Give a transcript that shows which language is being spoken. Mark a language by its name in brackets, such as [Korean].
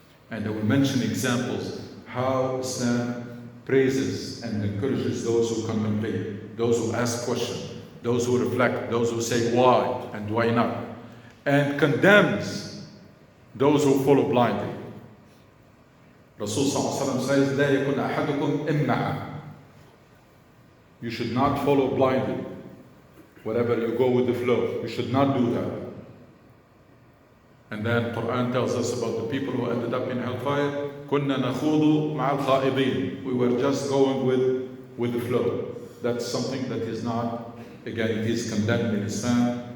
[English] And I will mention examples how Islam praises and encourages those who contemplate, those who ask questions, those who reflect, those who say why and why not, and condemns those who follow blindly. [Arabic] Rasul says, لا يكن أحدكم إمعا. [English] You should not follow blindly. Wherever you go with the flow, you should not do that. And then Quran tells us about the people who ended up in hellfire. [Arabic] كنا نخوض مع الخائضين. [English] We were just going with the flow. That's something that is not, again, it is condemned in Islam.